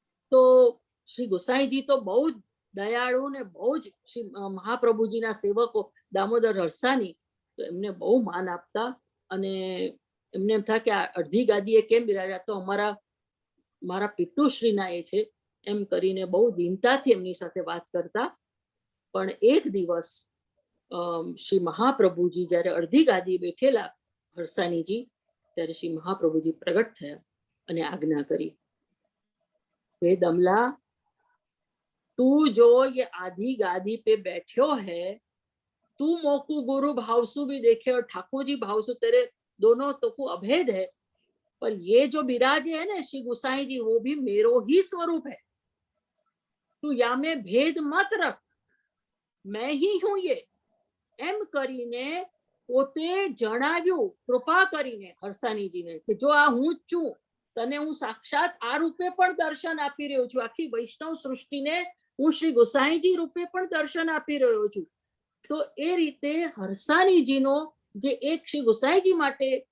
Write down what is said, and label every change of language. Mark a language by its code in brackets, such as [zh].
[gu] તો શ્રી ગોસાઈજી તો બહુ જ દયાળુ ને બહુ જ શ્રી મહાપ્રભુજીના સેવકો દામોદર હરસાણી, તો એમને બહુ માન આપતા. અને એમને એમ થાય કે આ અડધી ગાદીએ કેમ બિરાજ્યા, તો મારા પિતૃશ્રીના એ છે એમ કરીને બહુ દીનતાથી એમની સાથે વાત કરતા. પણ એક દિવસ શ્રી મહાપ્રભુજી જ્યારે અડધી ગાદી બેઠેલા હરસાણીજી, ત્યારે શ્રી મહાપ્રભુજી પ્રગટ થયા અને આજ્ઞા કરી, [hi] हे दमला, तू जो ये आधी गादी पे बैठो है, तू मोकू गुरु भावसु भी देखे और ठाकुर जी भावसु, तेरे दोनों तो को अभेद है, पर ये जो बिराजे है ना श्री गुसाई जी, वो भी मेरो ही स्वरूप है. तू या में भेद मत रख, मैं ही हूं ये [gu] एम करीने પોતે જણાવ્યું કૃપા કરીને હરસાણીજીને કે જો આ હું જ છું, તને હું સાક્ષાત આ રૂપે પણ દર્શન આપી રહ્યો છું. આખી વૈષ્ણવ સૃષ્ટિને હું શ્રી ગોસાઈજી રૂપે પણ દર્શન આપી રહ્યો છું. તો એ રીતે હરસાણીજીનો જે એક શ્રી ગોસાઈજી માટે